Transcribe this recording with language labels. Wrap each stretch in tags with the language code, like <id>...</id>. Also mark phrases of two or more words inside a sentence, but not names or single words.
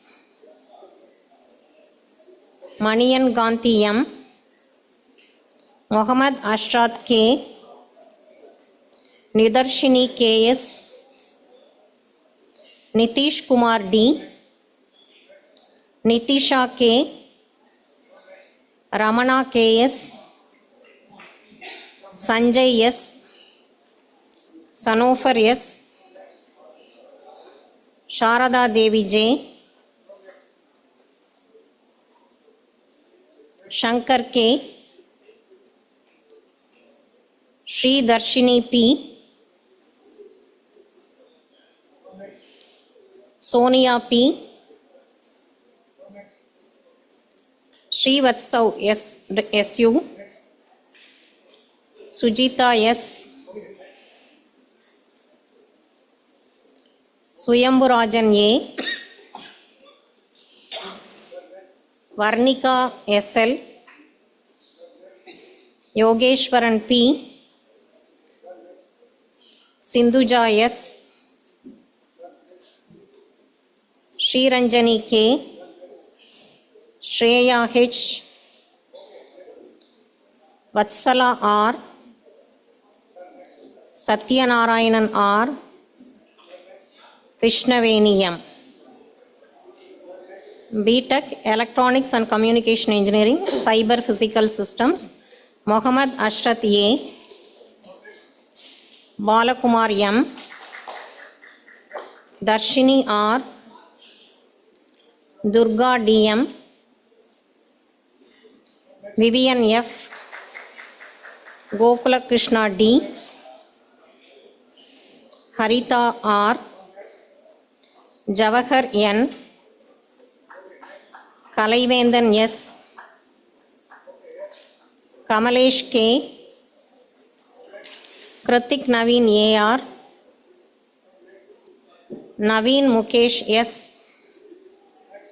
<en>Maniyan Ganti M, Mohammad Ashraf K, Nidarshini KS, Nitish Kumar D, Nitisha K, Ramana KS, Sanjay S, Sanofer S, Sharada Devi J, Shankar K, Sri Darshini P, Sonia P, Sri Vatsav SU, Sujita S, Suyamburajan A, Varnika SL, Yogeshwaran P, Sindhuja S, Sri Ranjani K, Shreya H, Vatsala R, Satyanarayanan R, Krishnaveni M. BTech Electronics and Communication Engineering, Cyber Physical Systems, Mohammad Ashrat A, Balakumar M, Darshini R, Durga DM, Vivian F, Gokula Krishna D, Harita R, Javahar N, Kalaivendan S, Kamalesh K, Kritik Naveen AR, Naveen Mukesh S,</en>